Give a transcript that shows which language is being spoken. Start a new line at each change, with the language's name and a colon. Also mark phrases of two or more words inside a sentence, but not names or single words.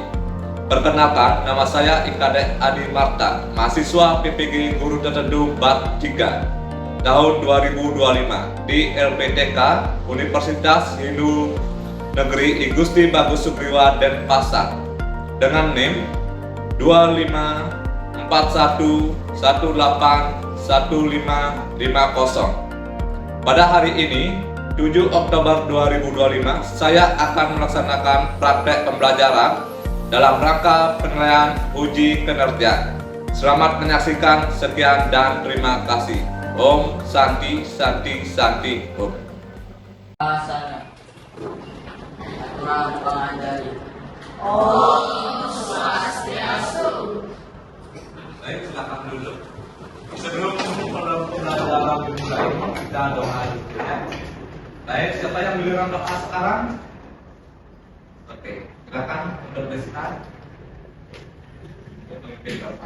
Indonesian: Perkenalkan, nama saya Ikadek Adi Marta, mahasiswa PPG Guru Tertentu Bat 3 tahun 2025 di LPTK Universitas Hindu Negeri I Gusti Bagus Sugriwa Denpasar dengan NIM 2541181550. Pada hari ini 7 Oktober 2025, saya akan melaksanakan praktek pembelajaran dalam rangka penilaian uji kinerja. Selamat menyaksikan, sekian dan terima kasih.
Sanskrit: Om Santi Santi Santi Om.
Indonesian: Asana aturan pengendali.
Sanskrit: Om Swastiastu.
Indonesian: Baik, silakan dulu. Sebelum pembelajaran dimulai, kita doa dulu ya. Baik, siapa yang giliran doa sekarang? Oke, silakan untuk beristirahat. Pemimpin doa.